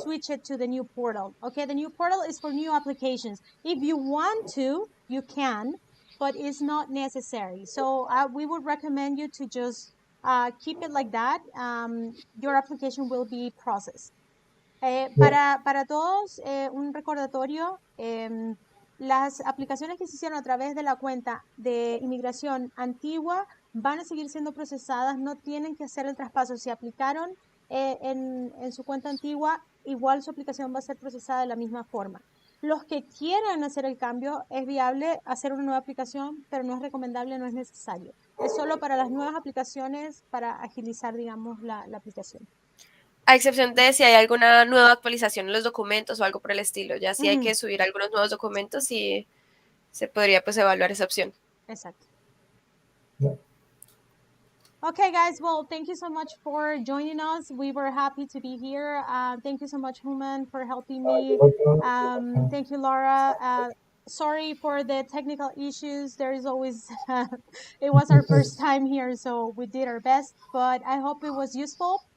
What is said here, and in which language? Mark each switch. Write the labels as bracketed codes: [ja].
[en] switch it to the new portal. Okay, the new portal is for new applications. If you want to, you can, but it's not necessary. So we would recommend you to just keep it like that. Your application will be processed. Yeah. [es] Para todos, un recordatorio, las aplicaciones que se hicieron a través de la cuenta de inmigración antigua van a seguir siendo procesadas, no tienen que hacer el traspaso. Si aplicaron en su cuenta antigua, igual su aplicación va a ser procesada de la misma forma. Los que quieran hacer el cambio, es viable hacer una nueva aplicación, pero no es recomendable, no es necesario. Es solo para las nuevas aplicaciones, para agilizar, digamos, la aplicación. A excepción de si hay alguna nueva actualización en los documentos o algo por el estilo. Ya si hay Ujú. que subir algunos nuevos documentos y se podría pues evaluar esa opción. Exacto. [en] Yeah. Okay, guys. Well, thank you so much for joining us. We were happy to be here. Thank you so much, Human, for helping me. You're welcome. Thank you, Laura. Sorry for the technical issues. There is always, it was our first time here, so we did our best, but I hope it was useful.